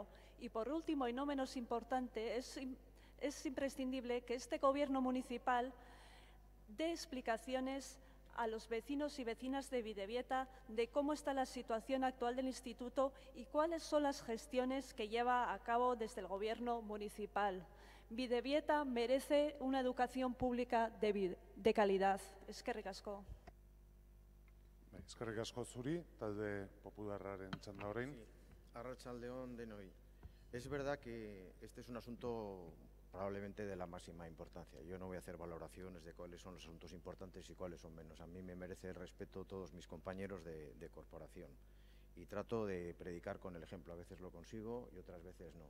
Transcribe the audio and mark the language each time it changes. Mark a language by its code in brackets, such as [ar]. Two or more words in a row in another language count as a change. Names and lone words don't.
[es] Y por último, y no menos importante, es imprescindible que este Gobierno municipal dé explicaciones a los vecinos y vecinas de Bidabieta de cómo está la situación actual del Instituto y cuáles son las gestiones que lleva a cabo desde el Gobierno municipal. Bidabieta merece una educación pública de calidad. [eu] Eskerrik asko. Eskerrik asko zuri, talde popularraren txanda orain. Arratsaldeon denoi. [es] Es verdad que este es un asunto probablemente de la máxima importancia. Yo no voy a hacer valoraciones de cuáles son los asuntos importantes y cuáles son menos. A mí me merece el respeto todos mis compañeros de corporación. Y trato de predicar con el ejemplo. A veces lo consigo y otras veces no.